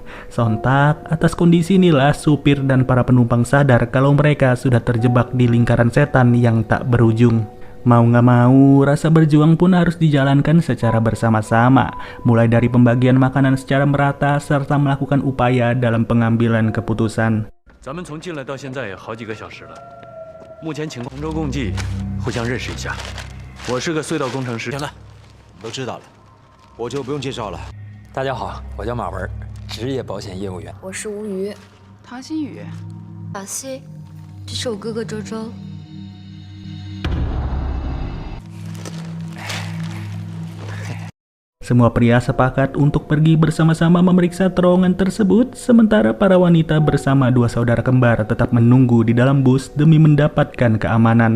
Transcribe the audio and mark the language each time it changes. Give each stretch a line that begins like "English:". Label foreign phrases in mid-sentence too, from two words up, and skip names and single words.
Indonesian: Sontak, atas kondisi inilah supir dan para penumpang sadar kalau mereka sudah terjebak di lingkaran setan yang tak berujung. Mau nggak mau, rasa berjuang pun harus dijalankan secara bersama-sama, mulai dari pembagian makanan secara merata serta melakukan upaya dalam pengambilan keputusan.
Chinese: 咱们从进来到现在也好几个小时了，目前情况同舟共济，互相认识一下。我是个隧道工程师。行了，都知道了，我就不用介绍了。大家好，我叫马文，职业保险业务员。我是吴瑜，唐新宇，小西，这是我哥哥周周。
Indonesian: Semua pria sepakat untuk pergi bersama-sama memeriksa terowongan tersebut, sementara para wanita bersama dua saudara kembar tetap menunggu di dalam bus demi mendapatkan keamanan.